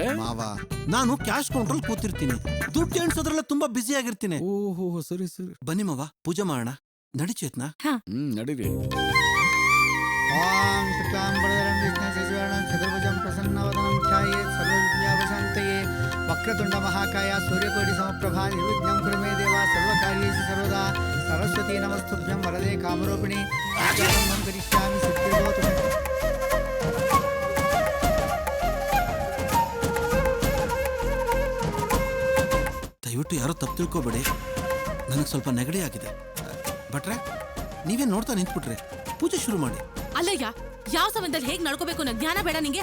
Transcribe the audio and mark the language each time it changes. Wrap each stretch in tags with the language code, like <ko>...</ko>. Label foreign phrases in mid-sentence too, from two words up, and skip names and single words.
<kn>ಮಾವ, ನಾನು</kn> <en>cash counter</en> <kn>ಕೂತಿರ್ತೀನಿ, ದುಡ್ಡು ಎಣಿಸೋದ್ರಲ್ಲ ತುಂಬಾ ಬ್ಯುಸಿ ಆಗಿರ್ತೀನಿ. ಓಹೋ, ಸರಿ ಸರಿ. ಬನ್ನಿ ಮಾವ, ಪೂಜೆ ಮಾಡೋಣ. ನಡಿ ಚೇತ್ನ. ನಡೀರಿ.</kn> <sa>ಓಂ ಶುಕ್ಲಾಂಬರಧರಂ ವಿಷ್ಣು ಶಶಿವರ್ಣಂ ಚತುರ್ಭುಜಂ ಪ್ರಸನ್ನವದನಂ ಧ್ಯಾಯೇತ್ ಸರ್ವವಿದ್ಯಾವಶಾಂತಯೇ ವಕ್ರತುಂಡ ಮಹಾಕಾಯ ಸೂರ್ಯಕೋಟಿ ಸಮಪ್ರಭಾ ನಿರ್ವಿಘ್ನಂ ಕುರು ಮೇ ದೇವ ಸರ್ವಕಾರ್ಯೇಷು ಸರ್ವದಾ ಸರಸ್ವತಿ ನಮಸ್ತುಭ್ಯಂ ವರದೆ ಕಾಮರೂಪಿಣಿ ಆಚಾರ್ಯಂ ಕರಿಷ್ಯಾಮಿ ಸಿದ್ಧಿರ್ಭವತು ಮೇ.</sa> <kn>ದಯವಿಟ್ಟು ಯಾರೋ ತಪ್ಪು ತಿಳ್ಕೊಬೇಡಿ, ನನಗೆ ಸ್ವಲ್ಪ ನೆಗಡಿ ಆಗಿದೆ. ಭಟ್ರೆ, ನೀವೇನ್ ನೋಡ್ತಾ ನಿಂತ್ಬಿಟ್ರೆ? ಪೂಜೆ ಶುರು ಮಾಡಿ. ಅಲ್ಲಯ್ಯ, ಯಾವ ಸಮಯದಲ್ಲಿ ಹೇಗ್ ನಡ್ಕೋಬೇಕು ಅನ್ನೋ ಜ್ಞಾನ ಬೇಡ ನಿಂಗೆ?</kn>